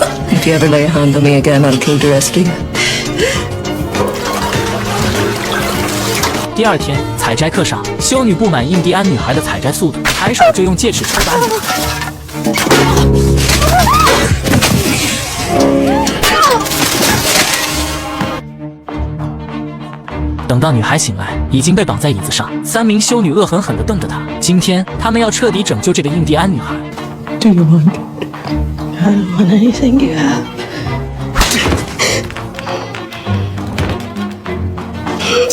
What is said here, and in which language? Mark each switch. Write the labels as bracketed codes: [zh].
[en] If you ever lay a hand on me again, I'll kill the rest of you. [zh] 第二天，采摘课上，修女不满印第安女孩的采摘速度，抬手就用戒尺抽打女孩。等到女孩醒来，已经被绑在椅子上。3名修女恶狠狠地瞪着她。今天，他们要彻底拯救这个印第安女孩。 [en] Do you want it? I don't want anything you have.